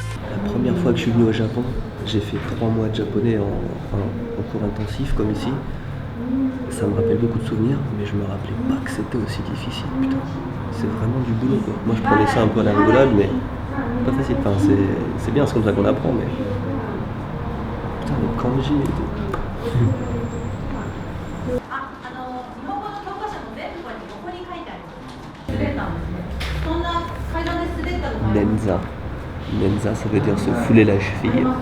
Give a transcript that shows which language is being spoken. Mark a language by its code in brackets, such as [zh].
[fr] La première fois que je suis venu au Japon, j'ai fait 3 mois de japonais en cours intensif comme ici. Ça me rappelle beaucoup de souvenirs, mais je me rappelais pas que c'était aussi difficile, putain. C'est vraiment du boulot quoi. Moi je prenais ça un peu à la rigolade, mais pas facile. Enfin, c'est bien, c'est comme ça qu'on apprend, mais. Putain, le kanji et tout. [ja] 日本語の教科書の全部に横に書いてあります。滑ったんですね。そんな階段で滑ったことありますか？ Nenza. [fr] Nenza, ça veut dire se fouler la cheville.